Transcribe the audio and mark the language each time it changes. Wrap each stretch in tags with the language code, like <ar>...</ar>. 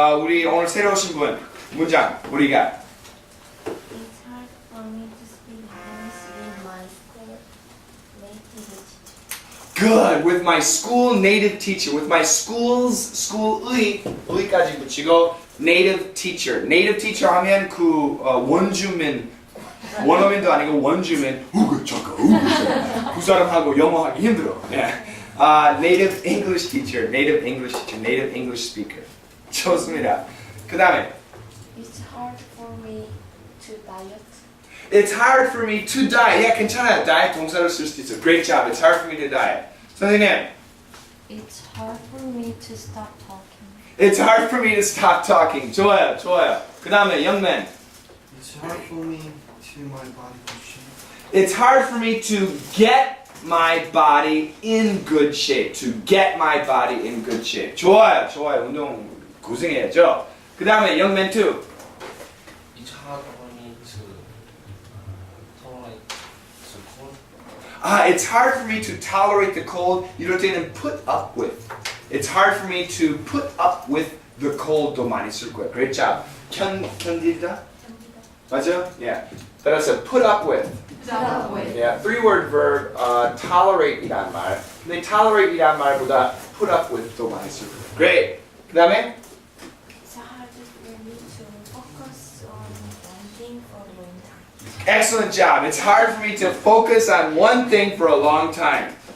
<ko>우리 오늘 새로 오신 분 문장 우리가</ko> <en>It's hard for me to speak English with my school native teacher. Good. With my school native teacher. With my school의,의까지 붙이고 native teacher.</en> <ko>native teacher 하면 그 원주민, 원어민도 아니고 원주민. 잠깐. 그 사람하고 영어하기 힘들어.</ko> <en>Native English teacher. native English teacher. native English speaker.</en> <ko>좋습니다. 그 다음에</ko> <en>It's hard for me to diet. It's hard for me to diet.</en> <ko>괜찮아요. diet 동사로 쓸 수도 있어요.</ko> <en>Great job. It's hard for me to diet. 선생님. It's hard for me to stop talking. It's hard for me to stop talking.</en> <ko>좋아요. 그 다음에</ko> <en>young man. It's hard for me to my body to shape. It's hard for me to get my body in good shape. To get my body in good shape.</en> <ko>좋아요. 운동 고생해야죠. 그 다음에</ko> <en>young man too. It's hard for me to tolerate the cold. It's hard for me to tolerate the cold.</en> <ko>이럴 때는</ko> <en>put up with. It's hard for me to put up with the cold도</en> <ko>많이 쓸 거예요.</ko> <en>Great job. 견디다? 맞아? Yeah.</en> <ko>따라서 put up with.</ko> <en>Yeah. 3-word verb.</en> <ko>Tolerate이란 말. 근데 tolerate이란 말보다</ko> <en>put up with</en> <ko>도 많이 쓸 거예요. Great. 그 다음에</ko> <en>It's hard for me to focus on one thing for a long time. excellent job. It's hard for me to focus on one thing for a long time.</en>